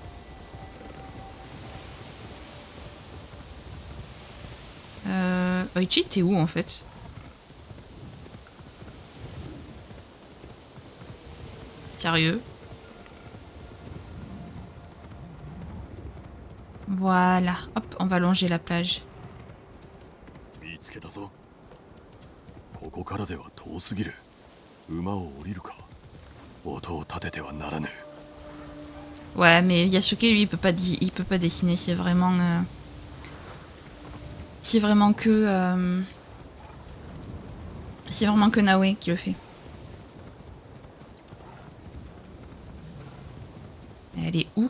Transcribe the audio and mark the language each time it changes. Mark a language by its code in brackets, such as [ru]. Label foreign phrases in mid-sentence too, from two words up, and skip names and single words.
[fr] Oichi, t'es où en fait? Sérieux? Voilà, hop, on va longer la plage. [ja] 見つけたぞ。ここからでは遠すぎる。馬を降りるか。音を立ててはならぬ。 [fr] Ouais, mais Yasuke, lui, il peut pas dessiner, c'est vraiment... C'est vraiment que... C'est vraiment que Naoe qui le fait. Elle est où?